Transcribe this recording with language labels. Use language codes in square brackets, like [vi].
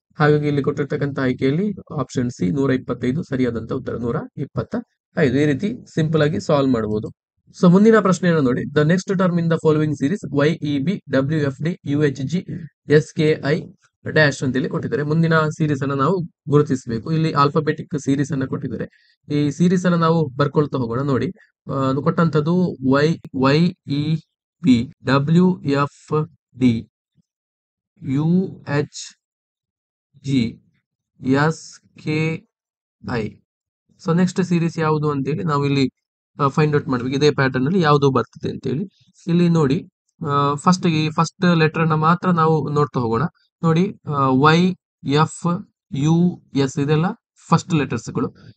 [kn] ಹಾಗಾಗಿ ಇಲ್ಲಿ ಕೊಟ್ಟಿರ್ತಕ್ಕಂಥ ಆಯ್ಕೆಯಲ್ಲಿ ಆಪ್ಷನ್ ಸಿ 125 ಸರಿಯಾದಂತ ಉತ್ತರ, 125. ಈ ರೀತಿ ಸಿಂಪಲ್ ಆಗಿ ಸಾಲ್ವ್ ಮಾಡಬಹುದು. ಸೊ ಮುಂದಿನ ಪ್ರಶ್ನೆಯನ್ನು ನೋಡಿ, [en] the next term in the following series YEB, WFD, UHG, SKI dash [kn] ಅಂತೇಳಿ ಕೊಟ್ಟಿದ್ದಾರೆ. ಮುಂದಿನ ಸೀರೀಸ್ ಅನ್ನ ನಾವು ಗುರುತಿಸಬೇಕು. ಇಲ್ಲಿ ಆಲ್ಫಾಬೆಟಿಕ್ ಸೀರೀಸ್ ಅನ್ನ ಕೊಟ್ಟಿದ್ದಾರೆ. ಈ ಸೀರೀಸ್ ಅನ್ನ ನಾವು ಬರ್ಕೊಳ್ತಾ ಹೋಗೋಣ. ನೋಡಿ, ಕೊಟ್ಟಂತದ್ದು YEB, WFD, UHG, SKI. So next series ಯಾವುದು ಅಂತೇಳಿ ನಾವು ಇಲ್ಲಿ ಫೈಂಡ್ ಔಟ್ ಮಾಡ್ಬೇಕು. ಇದೇ ಪ್ಯಾಟರ್ನ್ ಅಲ್ಲಿ ಯಾವುದು ಬರ್ತದೆ ಅಂತೇಳಿ ಇಲ್ಲಿ ನೋಡಿ. ಫಸ್ಟ್ ಲೆಟರ್ ನ ಮಾತ್ರ ನಾವು ನೋಡ್ತಾ ಹೋಗೋಣ. ನೋಡಿ, YFUS ಇದೆಲ್ಲ ಫಸ್ಟ್ ಲೆಟರ್ಸ್ ಗಳು.